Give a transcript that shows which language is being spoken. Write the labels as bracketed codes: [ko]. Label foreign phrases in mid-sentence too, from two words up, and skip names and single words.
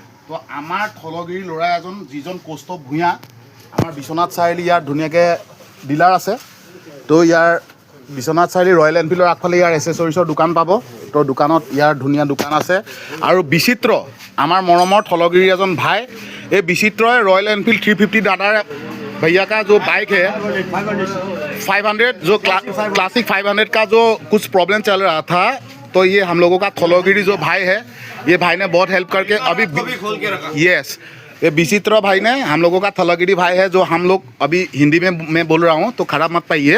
[as] তো আমাৰ থলগিৰি ল'ৰা এজন, যিজন কৌস্তভ ভূঞা, আমাৰ বিশ্বনাথ চাৰিআলি ইয়াত ধুনীয়াকৈ ডিলাৰ আছে। তো ইয়াৰ বিশ্বনাথ চাৰিআলি ৰয়েল এনফিল্ডৰ আগফালে ইয়াৰ এচেছৰিজৰ দোকান পাব। তো দোকানত ইয়াৰ ধুনীয়া দোকান আছে। আৰু বিচিত্ৰ, আমাৰ মৰমৰ থলগিৰি এজন ভাই, এই বিচিত্ৰই [hi] रॉयल एनफील्ड 350 दादा भैया का जो बाइक है 500, जो क्लासिक 500 का जो कुछ प्रॉब्लम चल रहा था, तो ये हम लोगों का थलगिरी जो भाई है, ये भाई ने बहुत हेल्प करके अभी यस, ये विचित्र भाई ने, हम लोगों का थलगिरी भाई है, जो हम लोग अभी हिंदी में मैं बोल रहा हूँ तो खराब मत पाइए।